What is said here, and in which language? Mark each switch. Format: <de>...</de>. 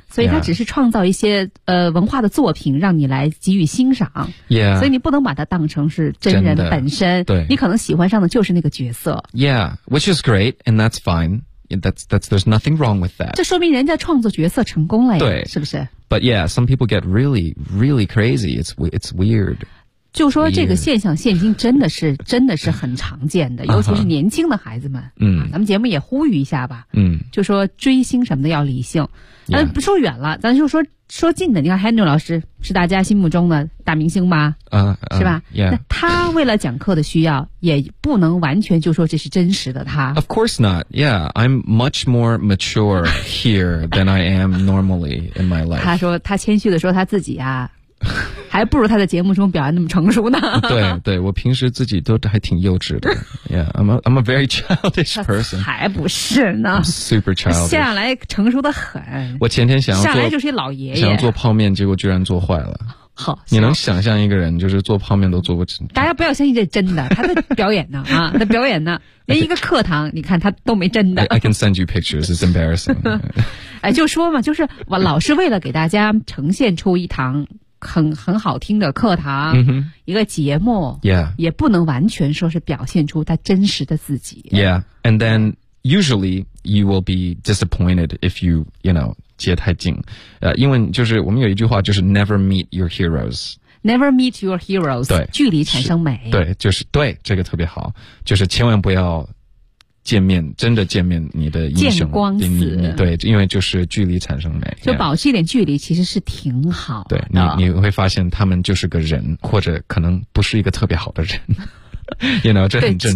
<zh>所以他只是创造一些文化的作品让你来给予欣赏</zh> <en>，Yeah。</en> <zh>所以你不能把它当成是真人本身，对，你可能喜欢上的就是那个角色</zh> <en>，Yeah, which is great and that's fine. That's there's nothing wrong with that.</en> <zh>这说明人家创作角色成功了呀，对，是不是</zh> <en>？But yeah, some people get really, really crazy. It's weird.</en> <zh>就说这个现象，现今真的是很常见的，尤其是年轻的孩子们。嗯、uh-huh. 啊，咱们节目也呼吁一下吧。嗯，就说追星什么的要理性。嗯、yeah. 不说远了，咱就说近的。你看 Henry 老师是大家心目中的大明星吗？啊、是吧</zh> <en>？Yeah.</en> <zh>那他为了讲课的需要，也不能完全就说这是真实的他。</zh> <en>Of course not. Yeah, I'm much more mature here than I am normally in my life.</en> <zh>他说他谦虚的说他自己啊。还不如他在节目中表现那么成熟呢。对对，我平时自己都还挺幼稚的。</zh> <en>Yeah, I'm a very childish person.</en> <zh>还不是呢。</zh> <en>I'm super childish.</en> <zh>下来成熟的很。我前天想要做。下来就是一老爷爷。想要做泡面，结果居然做坏了。好，你能想象一个人就是做泡面都做不成？大家不要相信这真的，他在表演呢啊，在表演呢，连一个课堂，你看他都没真的。</zh> <en>I can send you pictures. It's embarrassing.</en> <zh>哎，就说嘛，就是我老是为了给大家呈现出一堂。很好听的课堂、 mm-hmm. 一个节目、</zh> <en>yeah.</en> <zh>也不能完全说是表现出他真实的自己</zh> <en>Yeah, and then usually you will be disappointed if you, you know,</en> <zh>接太近、因为就是我们有一句话就是</zh> <en>Never meet your heroes Never meet your heroes</en> <zh>对距离产生美对就是对这个特别好就是千万不要见面真的见面你的英雄见光死对因为就是距离产生美就保持一点距离其实是挺好的对 你会发现他们就是个人或者可能不是一个特别好的人</zh> <en>you know</en> <zh>这很正常</zh>